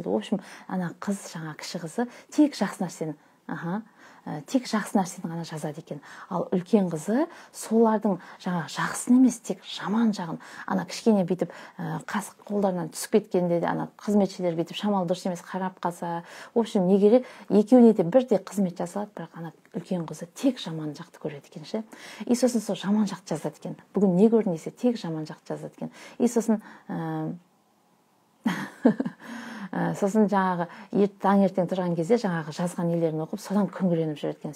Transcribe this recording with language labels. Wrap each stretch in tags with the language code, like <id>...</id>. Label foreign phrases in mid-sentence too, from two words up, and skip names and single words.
<ru>В общем,</ru> <kk>қыз, жаңа кіші қызы тек жақсы нәрсені, тек жақсы нәрсені ғана жазады екен. Ал үлкен қызы солардың жаңағы жақсын емес, тек жаман жағын, кішкене бүйтіп қасық қолдарынан түсіп кеткенде де қызметшілер бүйтіп шамалы дұрыс емес қарап қалса,</kk> <ru>в общем,</ru> <kk>не керек, екеуіне де бірдей қызмет жасалады, бірақ үлкен қызы тек жаман жақты көреді екен ше. И сосын сол жаман жақты жазады екен. Бүгін не көрдің десе, тек жаман жақты жазады екен. И сосын жаңағы таңертең тұрған кезде жаңағы жазған нелерін оқып, содан күңіреніп жүреді екен.</kk>